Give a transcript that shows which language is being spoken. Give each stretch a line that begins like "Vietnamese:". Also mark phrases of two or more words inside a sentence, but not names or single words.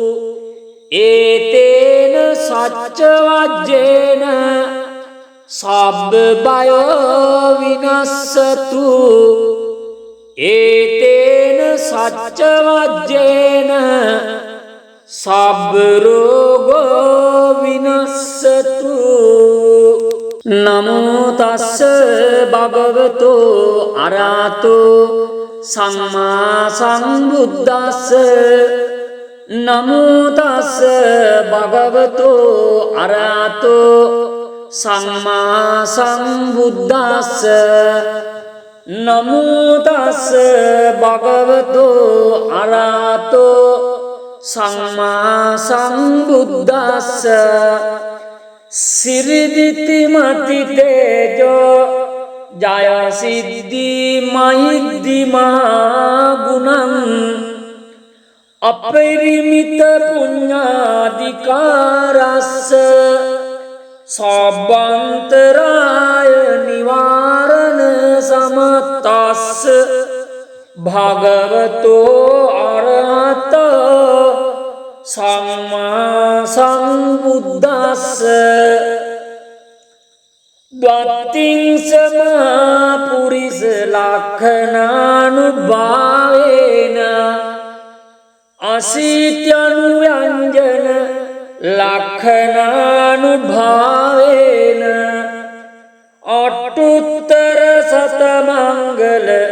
Pali: ඒතේන සච්ච වජ්ජේන සබ්බ බයෝ විනස්සතු ඒතේන සච්ච වජ්ජේන සබ්බ රෝගෝ විනස්සතු නමෝ තස්ස භගවතෝ අරහතෝ සම්මා සම්බුද්දස්ස නමෝ තස්ස භගවතෝ අරහතෝ සම්මා සම්බුද්දස්ස නමෝ තස්ස භගවතෝ අරහතෝ සම්මා සම්බුද්දස්ස සිරිදිති මති තේජෝ ජය සිද්ධි මහිද්දි මහා ගුණං අපරිමිත පුඤ්ඤාධිකාරස්ස සබ්බන්තරාය නිවාරණ සමත්තස්ස භගවතෝ අරහතෝ සම්මා සම්බුද්දස්ස ද්වත්තිං සමා පුරිස ලක්ඛනානුභාවේන අසීත්‍යනුයංජන ලක්ඛනානුභාවේන අට්ඨුත්තර සතමංගල